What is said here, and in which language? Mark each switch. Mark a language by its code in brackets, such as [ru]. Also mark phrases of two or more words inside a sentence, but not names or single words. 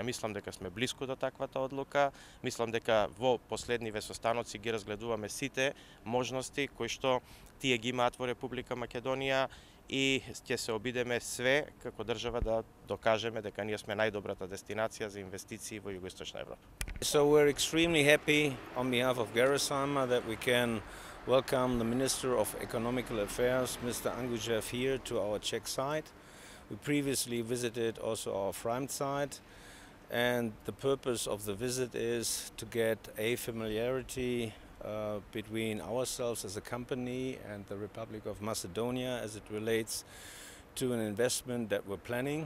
[mk] Мислам дека сме блиску до таквата одлука, мислам дека во последниве состаноци ги разгледуваме сите можности кои што тие ги имаат во Република Македонија и ќе се обидеме све како држава да докажеме дека ние сме најдобрата дестинација за инвестиции во Југоисточна Европа. [en] So we're extremely happy on behalf of Gerresheimer that we can welcome the Minister of Economical Affairs, Mr. Angujev, here to our Czech site. We previously visited also our Freimd site, and the purpose of the visit is to get a familiarity between ourselves as a company and the Republic of Macedonia as it relates to an investment that we're planning.